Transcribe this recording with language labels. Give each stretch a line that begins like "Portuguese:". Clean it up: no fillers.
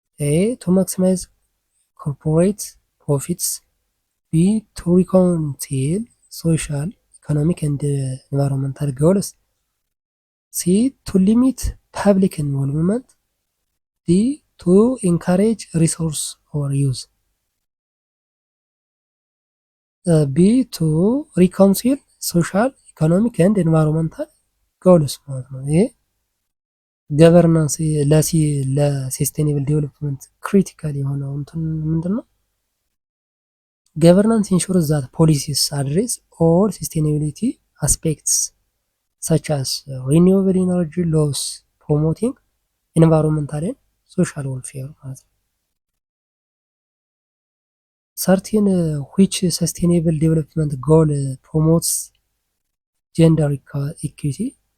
English: A to maximize corporate profits, B to reconcile social, economic and environmental goals, C to limit public involvement, D to encourage resource overuse. B to reconcile social, economic and environmental goals
Amharic: ማለት ነው። ይሄ
English: ገቨርናንስ ለሰስቴኔብል ዴቨሎፕመንት ክሪቲካል
Amharic: የሆነው እንትን ምንድነው?
English: ገቨርናንስ ኢንሹርስ ዛት ፖሊሲስ አድሬስ ኦል ሰስቴኔቢሊቲ አስፔክትስ such as renewable energy laws promoting environmental and social welfare
Amharic: ማለት ነው።
English: 13 which sustainable development goal promotes gender equity?